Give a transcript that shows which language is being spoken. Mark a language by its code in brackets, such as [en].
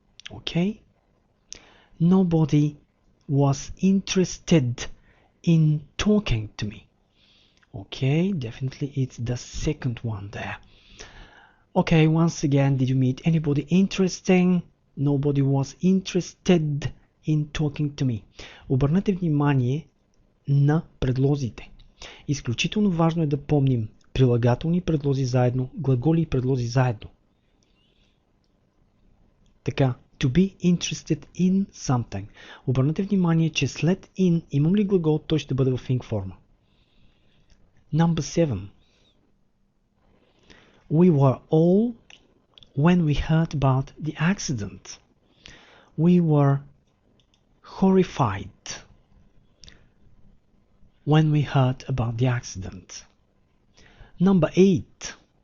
[en] Okay. Nobody was interested in talking to me. Okay, definitely it's the second one there. Okay, once again, did you meet anybody interesting? Nobody was interested in talking to me. [bg] Обърнете внимание на предлозите. Изключително важно е да помним прилагателни предлози заедно, глаголи и предлози заедно. [en] Така, to be interested in something. [bg] Обърнете внимание, че след in имам ли глагол, той ще бъде в ing форма. [en] Number 7. We were all when we heard about the accident. We were horrified when we heard about the accident. Number 8.